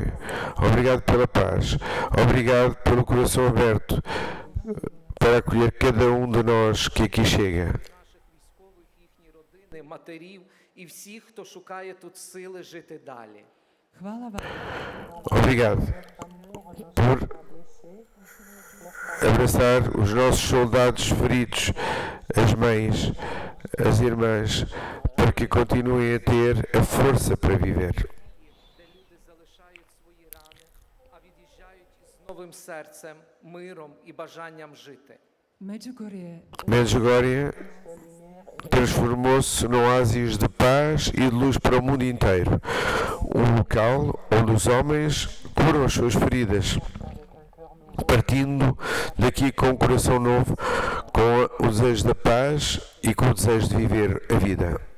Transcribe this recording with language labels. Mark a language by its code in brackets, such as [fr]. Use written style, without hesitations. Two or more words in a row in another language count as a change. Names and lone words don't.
[pt] Obrigado pela paz. Obrigado pelo coração aberto para acolher cada um de nós que aqui chega. [uk] Наших військових, їхні родини, матерів і всіх, хто шукає тут сили жити далі. [hr] hvala vam [pt] Obrigado por abraçar os nossos soldados feridos, as mães, as irmãs, para que continuem a ter a força para viver. [uk] Де люди залишають свої рани, а від'їжджають із новим серцем, миром і бажанням жити. [pt] Medjugorje Medjugorje transformou-se num oásis de paz e de luz para o mundo inteiro. Um local onde os homens curam as suas feridas, partindo daqui com um coração novo, com o desejo da paz e com o desejo de viver a vida.